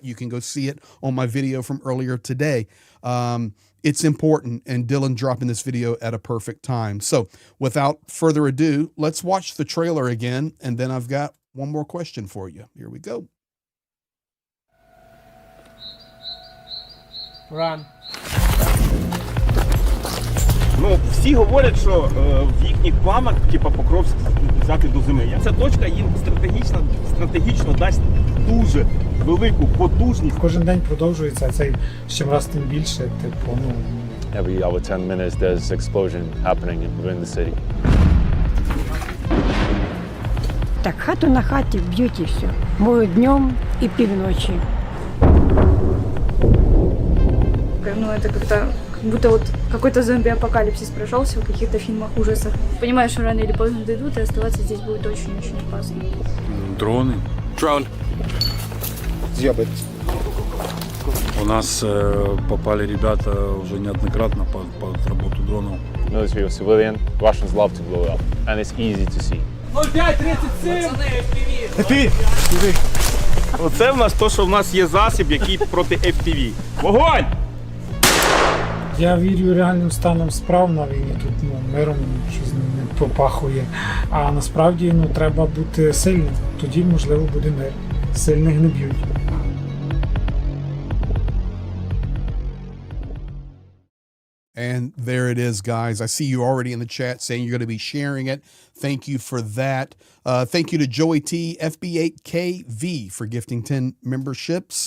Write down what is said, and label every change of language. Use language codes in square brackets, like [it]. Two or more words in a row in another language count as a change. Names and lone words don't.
[en] You can go see it on my video from earlier today. It's important, and Dylan dropping this video at a perfect time. So without further ado, let's watch the trailer again, and then I've got one more question for you. Here we go. Run. [uk] Ну, всі говорять, що в їхніх планах, типа, Покровськ взяти до зими. Ця точка їм стратегічно дасть дуже велику потужність. Кожен день продовжується, цей чим раз тим більше, типу, ну. [en] Every hour, 10 minutes, there's explosion happening within the city. [uk] Так хату на хаті б'ють і все. Бою днем і півночі. [ru] Ну, это как будто вот какой-то зомби-апокалипсис прошелся в каких-то фильмах ужасов. Понимаешь, что рано или поздно дойдут, и оставаться здесь будет очень-очень опасно. Дроны. Drone. Съебать. У нас попали ребята уже неоднократно под работу дронов. [en] Military or civilian, Russians love to blow it up, and it's easy to see. 0537! [uk] Оце в нас то, що в нас є засіб, який проти FPV. Вогонь! Я вірю реальним станом справ на війні. Тут миром щось не попахує. А насправді треба бути сильним. Тоді, можливо, буде мир. Сильних не б'ють. [en] And there it is, guys. I see you already in the chat saying you're going to be sharing it. Thank you for that. Thank you to Joey T, FB8KV for gifting 10 memberships.